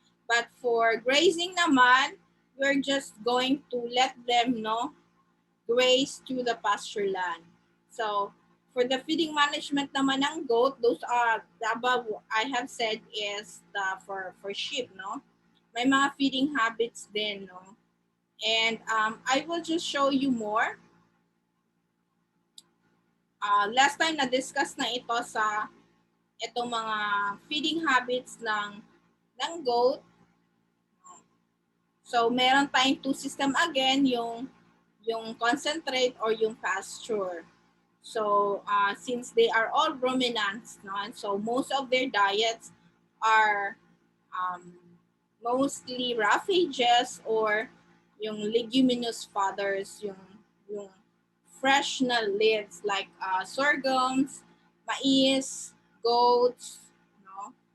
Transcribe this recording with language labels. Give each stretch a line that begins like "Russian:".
English: But for grazing naman, we're just going to let them, no, graze to the pasture land. So, for the feeding management naman ng goat, those are the above I have said is the for sheep, no?
Filipino: May mga feeding habits din,
English: no? And I will just show you more.
Filipino: Last time na-discuss na ito sa itong mga feeding habits ng goat. So, meron tayong two system again, yung concentrate or yung pasture.
English: So, since they are all ruminants, no? And so most of their diets are mostly roughages or yung leguminous fodders, yung fresh na leaves like sorghums, mais, goats, no?